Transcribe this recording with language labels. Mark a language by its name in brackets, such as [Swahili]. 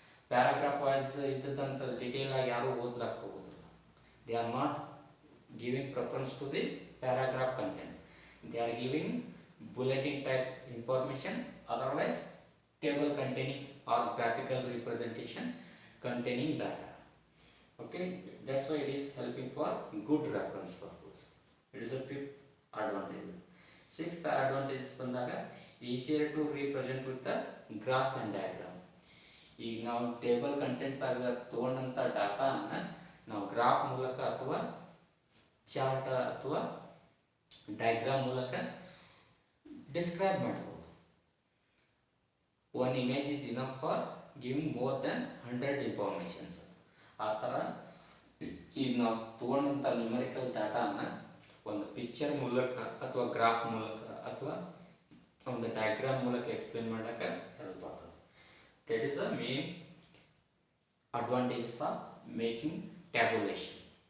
[Kannada] Paragraph wise ಇದ್ದಂಥ detail ಆಗಿ ಯಾರು ಓದ್ಲಾಕ ಹೋಗೋದಿಲ್ಲ. [English] They are not giving preference to the paragraph content, they are giving bulletin type information, otherwise table containing or graphical representation containing data. Okay, that's why it is helping for good reference purpose. It is a fifth advantage. Sixth advantage is bandaga easier to represent with the graphs and diagram. [Kannada] ಈಗ ನಾವು table content ಆಗ ತಗೊಂಡಂತ ಡಾಟಾನ ನಾವು graph ಮೂಲಕ ಅಥವಾ chart ಅಥವಾ diagram ಮೂಲಕ describe ಮಾಡಬಹುದು. [English] One image is enough for giving more than 100 informations. [Kannada] ಆ ಥರ ಈಗ ನಾವು ತಗೊಂಡಂಥ ನ್ಯೂಮರಿಕಲ್ ಡಾಟಾನ ಒಂದು ಪಿಕ್ಚರ್ ಮೂಲಕ ಅಥವಾ ಗ್ರಾಫ್ ಮೂಲಕ ಅಥವಾ ಒಂದು ಡಯಾಗ್ರಾಮ್ ಮೂಲಕ ಎಕ್ಸ್ಪ್ಲೇನ್ ಮಾಡೋಕ್ಕೆ ಹೆಲ್ಪ್ ಆಗ್ತದೆ. [English] That is the main advantages of making tabulation.